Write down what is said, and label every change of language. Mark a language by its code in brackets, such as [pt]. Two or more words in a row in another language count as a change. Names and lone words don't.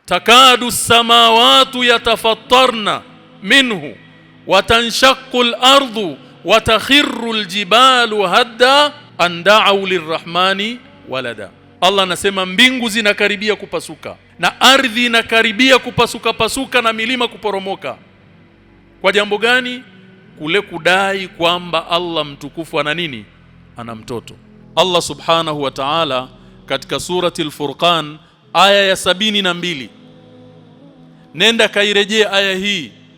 [ar] تكاد السماوات يتفطرن منه وتنشق الأرض وتخر الجبال هدا أن دعوا للرحمن ولدا. [sw] Allah anasema mbingu zinakaribia kupasuka na ardhi inakaribia kupasuka na milima kuporomoka. Kwa jambo gani? Kule kudai kwamba Allah mtukufu ana nini? Ana mtoto. Allah [ar] سبحانه وتعالى [sw] katika surati al-Furqan aya ya 72, nenda kairejee aya hii.